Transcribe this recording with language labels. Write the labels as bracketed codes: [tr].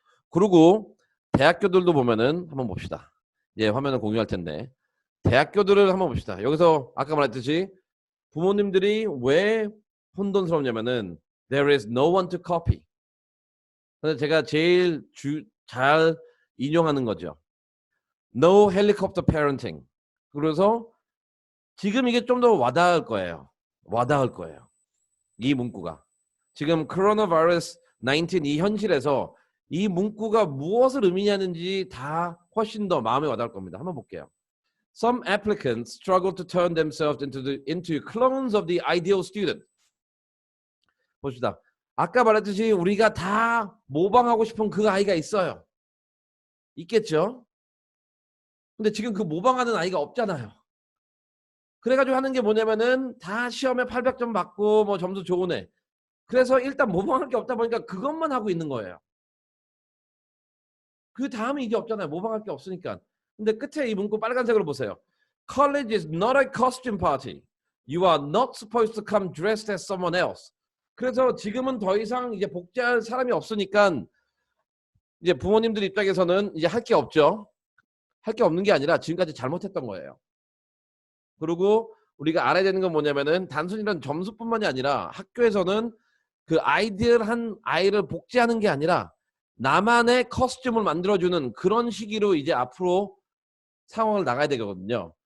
[ko] 그리고 대학교들도 보면은 한번 봅시다. 이제 화면을 공유할 텐데 대학교들을 한번 봅시다. 여기서 아까 말했듯이 부모님들이 왜 혼돈스럽냐면은 [en] there is no one to copy. [ko] 그래서 제가 제일 잘 인용하는 거죠. [en] No helicopter parenting. [ko] 그래서 지금 이게 좀 더 와닿을 거예요. 와닿을 거예요. 이 문구가. 지금 코로나 바이러스 19 이 현실에서 이 문구가 무엇을 의미하는지 다 훨씬 더 마음에 와닿을 겁니다. 한번 볼게요. [en] Some applicants struggle to turn themselves into clones of the ideal student. [ko] 봅시다. 아까 말했듯이 우리가 다 모방하고 싶은 그 아이가 있어요. 있겠죠? 근데 지금 그 모방하는 아이가 없잖아요. 그래가지고 하는 게 뭐냐면은 다 시험에 800점 받고 뭐 점수 좋은 애. 그래서 일단 모방할 게 없다 보니까 그것만 하고 있는 거예요. 그 다음에 이게 없잖아요. 모방할 게 없으니까. 근데 끝에 이 문구 빨간색으로 보세요. [en] College is not a costume party. You are not supposed to come dressed as someone else. [ko] 그래서 지금은 더 이상 이제 복제할 사람이 없으니까 이제 부모님들 입장에서는 이제 할 게 없죠. 할 게 없는 게 아니라 지금까지 잘못했던 거예요. 그리고 우리가 알아야 되는 건 뭐냐면은 단순히 이런 점수뿐만이 아니라 학교에서는 그 아이들 한 아이를 복제하는 게 아니라 나만의 커스튬을 만들어주는 그런 시기로 이제 앞으로 상황을 나가야 되거든요.